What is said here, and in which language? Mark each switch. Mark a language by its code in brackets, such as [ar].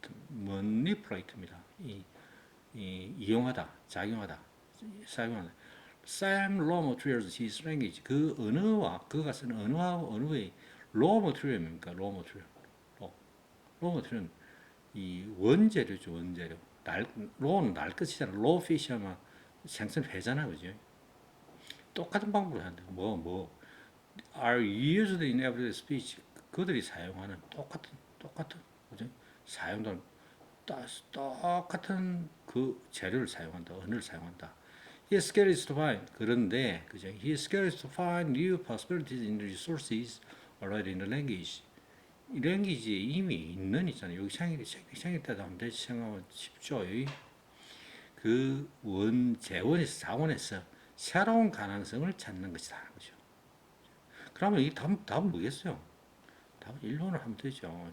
[ko] manipulate입니다. 이용하다, 작용하다, 사용하다. [en] Sam raw materials his language. [ko] 그 언어와 그가 쓰는 언어하고 언어의 raw material입니까? raw material. raw material은 이 원재료죠, 원재료. raw는 날 것이잖아. raw fish 하면 생선 회잖아, 그죠? 똑같은 방법으로 하는데 [en] are used in everyday speech. [ko] 그들이 사용하는 똑같은 그죠? 사용하는 똑같은 그 재료를 사용한다, 언어를 사용한다. [en] He is curious to find. [ko] 그런데 그죠? [en] He is curious to find new possibilities in the resources already in the language. [ko] 이 랭귀지에 이미 있는 있잖아요. 여기 생일 때도 한번 다시 생각하면 쉽죠. 그 재원에서 자원에서 새로운 가능성을 찾는 것이다. 그죠? 그러면 이 답은 뭐겠어요? 답은 1번을 하면 되죠.